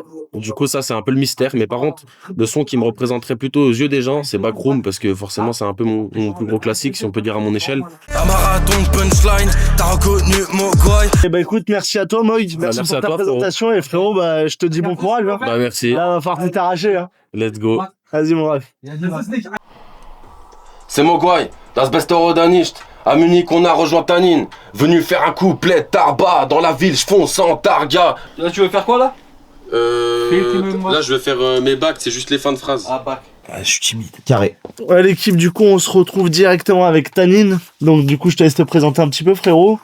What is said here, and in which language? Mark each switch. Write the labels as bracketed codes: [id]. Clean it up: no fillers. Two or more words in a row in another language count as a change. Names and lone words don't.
[fr] Du coup ça c'est un peu le mystère. Mais par contre, le son qui me représenterait plutôt aux yeux des gens, c'est Backroom, parce que forcément c'est un peu mon plus gros classique si on peut dire à mon échelle. Un marathon de punchline, t'as reconnu Mogwai. Eh ben écoute, merci à toi Moïd, merci merci pour à ta toi, présentation et frérot, bah je te dis bon courage. Hein. Bah merci, Là va falloir tout arracher. Hein. [en] let's go. [fr] Vas-y mon ref. [de] C'est Mogwai, das beste Oder nicht. [fr] À Munich, on a rejoint Tanin. Venu faire un couplet tarba. Dans la ville, je fonce en targa. Là, tu veux faire quoi là? Là, je vais faire mes bacs, c'est juste les fins de phrase. Ah, bac. Je suis timide. Carré. Ouais, l'équipe, du coup, on se retrouve directement avec Tanin. Donc, du coup, je te laisse te présenter un petit peu, frérot.